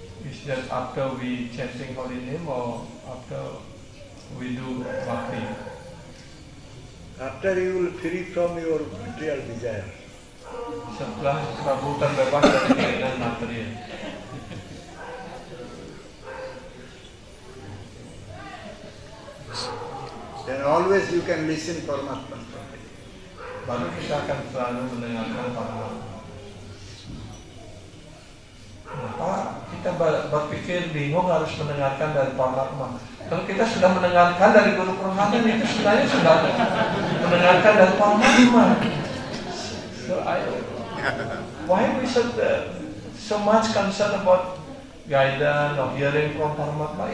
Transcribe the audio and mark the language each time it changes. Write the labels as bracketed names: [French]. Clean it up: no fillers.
[English] Is that after we chanting holy name or after we do bhakti? After you will free from your material desire. [Indonesian] Setelah kamu terbebas dari keinginan material. [English] Then always you can listen Paramatma. [Indonesian] Baru kita akan selalu mendengarkan Paramatma. Kenapa kita berpikir bingung harus mendengarkan dari Paramatma? Kalau kita sudah mendengarkan dari Guru Purwanan, itu sebenarnya sudah mendengarkan dari Paramatma. [English] So why we should so much concerned about guidance or hearing from Paramatma?